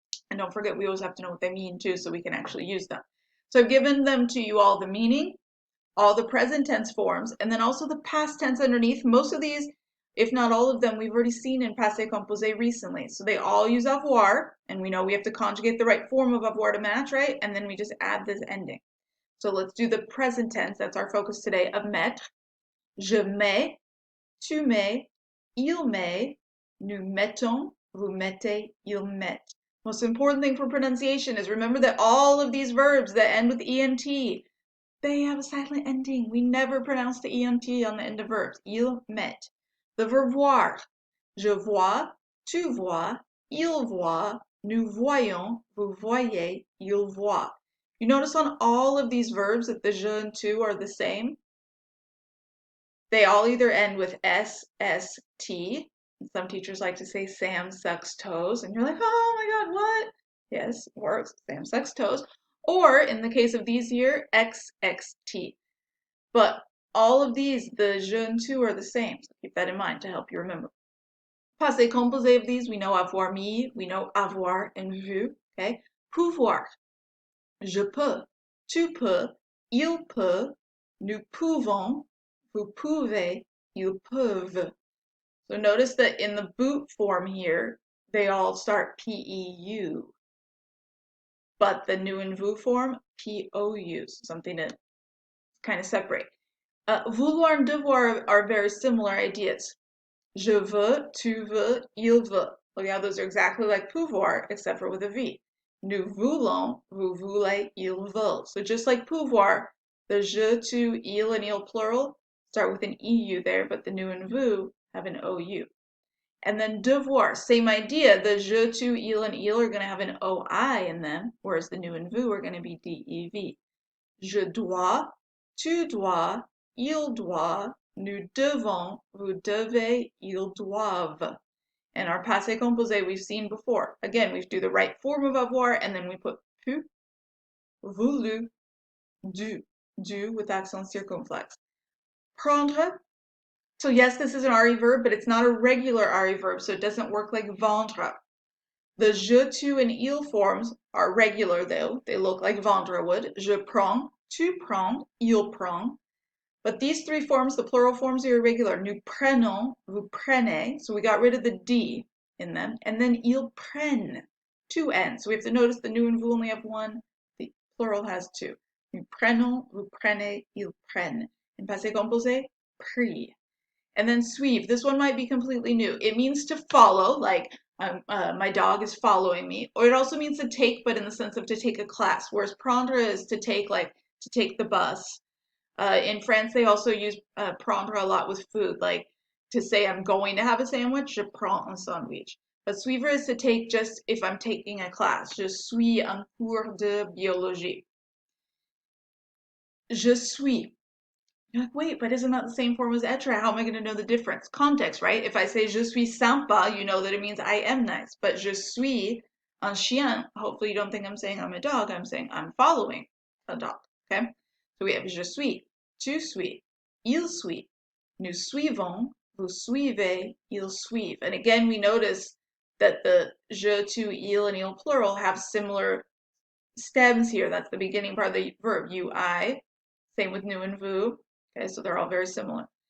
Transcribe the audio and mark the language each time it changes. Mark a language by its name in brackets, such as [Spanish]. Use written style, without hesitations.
[English] And don't forget, we always have to know what they mean too, so we can actually use them. So I've given them to you all the meaning, all the present tense forms, and then also the past tense underneath. Most of these, if not all of them, we've already seen in passé composé recently. So they all use avoir, and we know we have to conjugate the right form of avoir to match, right? And then we just add this ending. So let's do the present tense. That's our focus today of mettre. [French] Je mets, tu mets, il met, nous mettons, vous mettez, il met. [English] Most important thing for pronunciation is remember that all of these verbs that end with ent, they have a silent ending. We never pronounce the ENT on the end of verbs. [French] Il met. [English] The verb voir. [French] Je vois, tu vois, il voit, nous voyons, vous voyez, il voit. [English] You notice on all of these verbs that the je and tu are the same. They all either end with S, S, T. Some teachers like to say Sam sucks toes, and you're like, oh my God, what? Yes, works. Sam sucks toes. Or in the case of these here, X, X, T. But all of these, the je and tu are the same. So keep that in mind to help you remember. Passé composé of these, we know avoir mis, we know avoir and vu. Okay. [French] Pouvoir. Je peux. Tu peux. Il peut. Nous pouvons. Vous pouvez. Ils peuvent. [English] So notice that in the boot form here, they all start P-E-U. But the nous and vous form, P-O-U. Something to kind of separate. Vouloir and devoir are very similar ideas. [French] Je veux, tu veux, il veut. [English] Look how those are exactly like pouvoir, except for with a V. [French] Nous voulons, vous voulez, ils veulent. [English] So just like pouvoir, the je, tu, il, and il plural start with an EU there, but the nous and vous have an OU. And then devoir, same idea. The je, tu, il, and il are going to have an OI in them, whereas the nous and vous are going to be DEV. [French] Je dois, tu dois, il doit, nous devons, vous devez, ils doivent. [English] And our passé composé we've seen before. Again, we do the right form of avoir and then we put pu, voulu, du with accent circumflex. Prendre. So yes, this is an RE verb, but it's not a regular RE verb, so it doesn't work like vendre. The je, tu, and il forms are regular though. They look like vendre would. [French] Je prends, tu prends, il prend. [English] But these three forms, the plural forms, are irregular. [French] Nous prenons, vous prenez. [English] So we got rid of the D in them. And then ils prennent, two N's. So we have to notice the nous and vous only have one. The plural has two. [French] Nous prenons, vous prenez, ils prennent. [English] In passé composé, pris. And then suivre. This one might be completely new. It means to follow, like my dog is following me. Or it also means to take, but in the sense of to take a class. Whereas prendre is to take, like to take the bus. In France, they also use prendre a lot with food, like to say I'm going to have a sandwich, [French] je prends un sandwich. [English] But suivre is to take just if I'm taking a class. [French] Je suis un cours de biologie. [English] Je suis. You're like, wait, but isn't that the same form as être? How am I going to know the difference? Context, right? If I say [French] je suis sympa, [English] you know that it means I am nice. But [French] je suis un chien. [English] Hopefully you don't think I'm saying I'm a dog. I'm saying I'm following a dog. Okay? So we have [French] je suis, tu suis, il suit, nous suivons, vous suivez, ils suivent. [English] And again, we notice that the je, tu, il, and il plural have similar stems here. That's the beginning part of the verb. You, I. Same with nous and vous. Okay, so they're all very similar.